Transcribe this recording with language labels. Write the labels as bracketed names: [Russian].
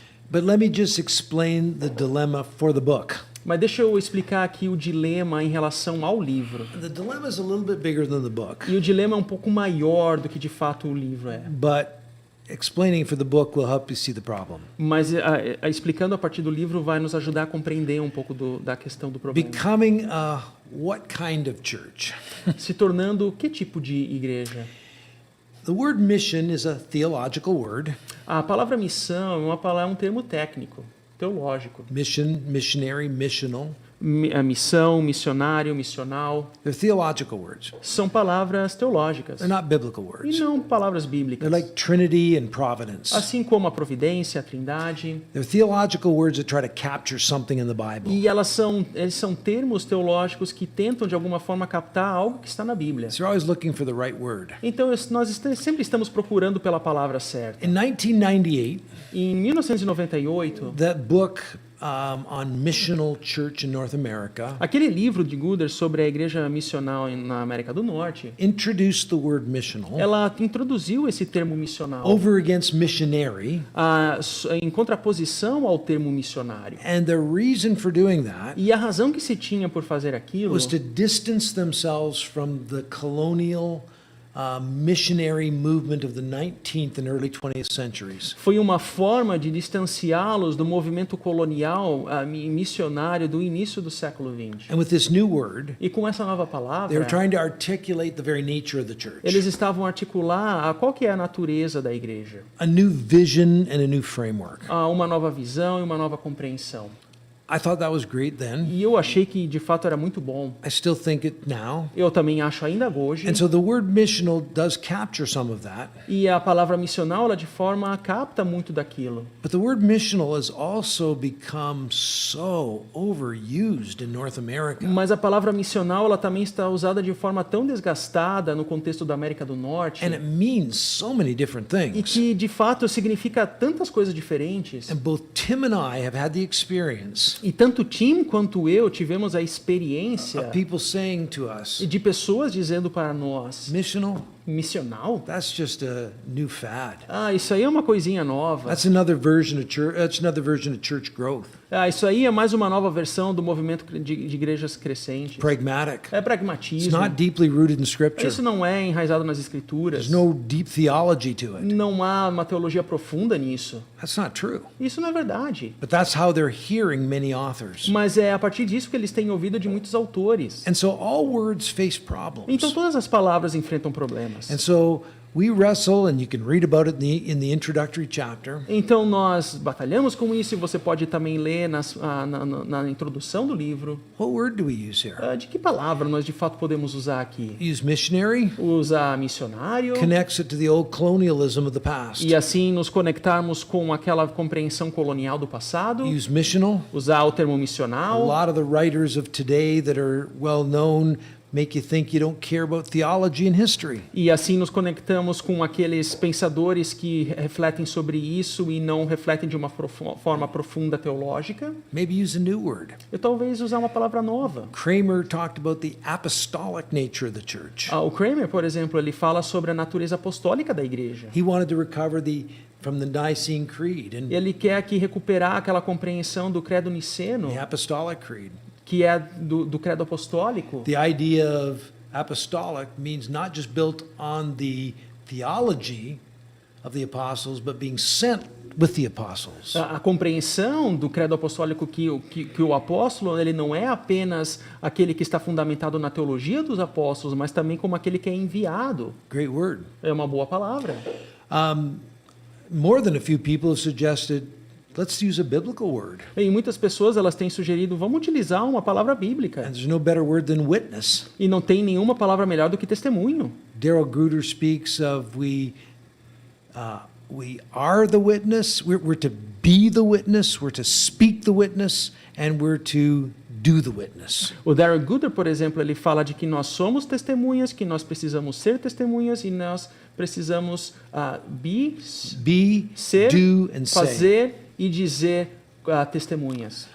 [English] But let me just explain the dilemma for the book. [Portuguese] Mas deixa eu explicar aqui o dilema em relação ao livro. [English] The dilemma is a little bit bigger than the book. [Portuguese] E o dilema é um pouco maior do que de fato o livro é. [English] But explaining for the book will help you see the problem. [Portuguese] Mas explicando a partir do livro vai nos ajudar a compreender um pouco da questão do problema. [English] Becoming a what kind of church? [Portuguese] Se tornando que tipo de igreja? [English] The word mission is a theological word. [Portuguese] A palavra missão é um termo técnico, teológico. [English] Mission, missionary, missional. [Portuguese] A missão, missionário, missional, [English] They're theological words. [Portuguese] são palavras teológicas [English] They're not biblical [Portuguese] e [English] words. [Portuguese] não palavras bíblicas. [English] They're like Trinity and Providence. [Portuguese] Assim como a providência, a trindade. [English] They're theological words that try to capture something in the Bible. [Portuguese] E eles são termos teológicos que tentam de alguma forma captar algo que está na Bíblia. [English] So you're always looking for the right word. [Portuguese] Então nós sempre estamos procurando pela palavra certa. [English] In 1998, [Portuguese] Em 1998, [English] that book on missional church in North America [Portuguese] aquele livro de Gooder sobre a igreja missional na América do Norte, [English] introduced the word missional [Portuguese] ela introduziu esse termo missional [English] over against missionary. [Portuguese] em contraposição ao termo missionário. [English] And the reason for doing that [Portuguese] E a razão que se tinha por fazer aquilo [English] was to distance themselves from the colonial missionary movement of the 19th and early 20th centuries. [Portuguese] Foi uma forma de distanciá-los do movimento colonial missionário do início do século XX. [English] And with this new word, [Portuguese] E com essa nova [English] they were [Portuguese] palavra, [English] trying to articulate the very nature of the church. [Portuguese] eles estavam a articular qual que é a natureza da igreja. [English] A new vision and a new framework. [Portuguese] Uma nova visão e uma nova compreensão. [English] I thought that was great then. [Portuguese] E eu achei que de fato era muito bom. [English] I still think it now. [Portuguese] Eu também acho ainda hoje. [English] And so the word missional does capture some of that. [Portuguese] E a palavra missional, ela de forma capta muito daquilo. [English] But the word missional has also become so overused in North America. [Portuguese] Mas a palavra missional, ela também está usada de forma tão desgastada no contexto da América do Norte. [English] And it means so many different [Portuguese] E [English] things. [Portuguese] que de fato significa tantas coisas diferentes. [English] And both Tim and I have had the experience [Portuguese] E tanto Tim quanto eu tivemos a experiência [English] of people saying to us, [Portuguese] de pessoas dizendo para nós: [English] missional, [Portuguese] missional? [English] that's just a new fad. [Portuguese] Isso aí é uma coisinha nova. [English] That's another version of church. That's another version of church growth. [Portuguese] Isso aí é mais uma nova versão do movimento de igrejas crescentes. [English] Pragmatic. [Portuguese] É [English] It's [Portuguese] pragmatismo. [English] not deeply rooted in Scripture. [Portuguese] Isso não é enraizado nas escrituras. [English] There's no deep theology to it. [Portuguese] Não há uma teologia profunda nisso. [English] That's not true. [Portuguese] Isso não é verdade. [English] But that's how they're hearing many authors. [Portuguese] Mas é a partir disso que eles têm ouvido de muitos autores. [English] And so all words face problems. [Portuguese] Então todas as palavras enfrentam problemas. [English] And so we wrestle, and you can read about it in the introductory chapter. [Portuguese] Então nós batalhamos com isso e você pode também ler na introdução do livro. [English] What word do we use here? [Portuguese] De que palavra nós de fato podemos usar aqui? [English] Use missionary, [Portuguese] Usar missionário [English] connects it to the old colonialism of the past. [Portuguese] e assim nos conectarmos com aquela compreensão colonial do passado. [English] Use missional. [Portuguese] Usar o termo [English] A [Portuguese] missional. [English] lot of the writers of today that are well known make you think you don't care about theology and history. [Portuguese] E assim nos conectamos com aqueles pensadores que refletem sobre isso e não refletem de uma forma profunda teológica. [English] Maybe use a new word. [Portuguese] Eu talvez usar uma palavra nova. [English] Kramer talked about the apostolic nature of the church. [Portuguese] O Kramer, por exemplo, ele fala sobre a natureza apostólica da igreja. [English] He wanted to recover from the Nicene Creed and [Portuguese] Ele quer aqui recuperar aquela compreensão do credo niceno, [English] the Apostolic Creed. [Portuguese] que é do credo apostólico. [English] The idea of apostolic means not just built on the theology of the apostles, but being sent with the apostles. [Portuguese] A compreensão do credo apostólico que o apóstolo ele não é apenas aquele que está fundamentado na teologia dos apóstolos, mas também como aquele que é enviado. [English] Great word. [Portuguese] É uma boa palavra. [English] More than a few people have suggested, let's use a biblical word. [Portuguese] E muitas pessoas elas têm sugerido, vamos utilizar uma palavra bíblica. [English] And there's no better word than witness. [Portuguese] E não tem nenhuma palavra melhor do que testemunho. [English] Daryl Gruder speaks of we are the witness. We're to be the witness. We're to speak the witness, and we're to do the witness. [Portuguese] O Darrell Gooder, por exemplo, ele fala de que nós somos testemunhas, que nós precisamos ser testemunhas e nós precisamos [English] Be, [Portuguese] ser, [English] do, and say. [Portuguese] fazer e dizer testemunhas.